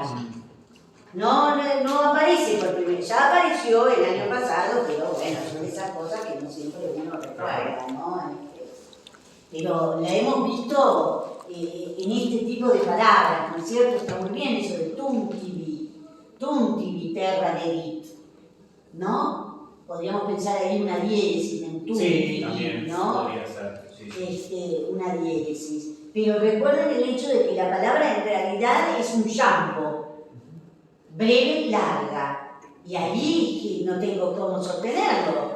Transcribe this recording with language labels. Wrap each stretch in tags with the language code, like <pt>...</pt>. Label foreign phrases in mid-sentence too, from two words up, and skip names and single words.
<es>No aparece por primera vez, ya apareció el año pasado, pero bueno, son esas cosas que no siempre uno recuerda, ¿no? Pero la hemos visto en este tipo de palabras, ¿no es cierto? Está muy bien eso de</es> <la>tuntivi terra dedit,</la> <es>¿no? Podríamos pensar ahí una diéresis en tuntivi, sí, también ¿no? podría ser. Una diéresis. Pero recuerden el hecho de que la palabra en realidad es un llambo, breve, larga, y ahí no tengo cómo sostenerlo.</es>